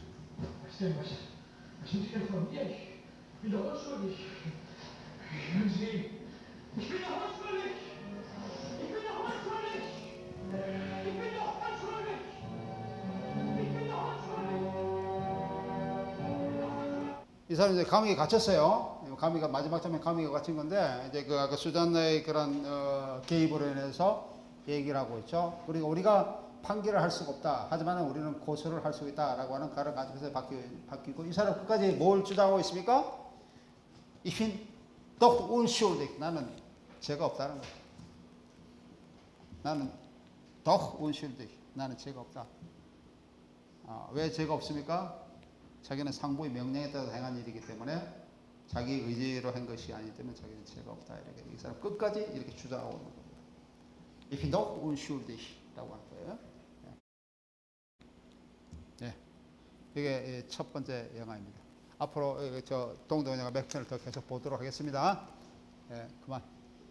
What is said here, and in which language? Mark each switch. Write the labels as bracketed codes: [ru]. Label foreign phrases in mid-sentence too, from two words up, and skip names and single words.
[de] Was denn, was sind Sie denn von mir? Ich bin doch unschuldig. Hören Sie, ich bin doch unschuldig. Ich bin doch unschuldig. Ich bin doch unschuldig. Ich bin doch unschuldig. [ko] 이 사람이 이제 감옥에 갇혔어요. 감옥에 마지막 장면 감옥에 갇힌 건데 이제 그 아까 수잔나의 그런 개입으로 인해서 얘기를 하고 있죠. 우리가 판결을 할 수가 없다. 하지만 우리는 고소를 할 수 있다라고 하는 가를 가지고서 바뀌고 이 사람 끝까지 뭘 주장하고 있습니까? [de] Ich bin doch unschuldig. [ko] 나는 죄가 없다는 거예요. [de] 나는 doch unschuldig. [ko] 나는 죄가 없다. 왜 죄가 없습니까? 자기는 상부의 명령에 따라 행한 일이기 때문에 자기 의지로 한 것이 아니기 때문에 자기는 죄가 없다. 이렇게 이 사람 끝까지 이렇게 주장하고 있는 겁니다. [de] Ich bin doch unschuldig [ko] 라고 하는 거예요. 네, 이게 첫 번째 영화입니다. 앞으로 저 동동 영화 몇 편을 더 계속 보도록 하겠습니다. 네, 그만.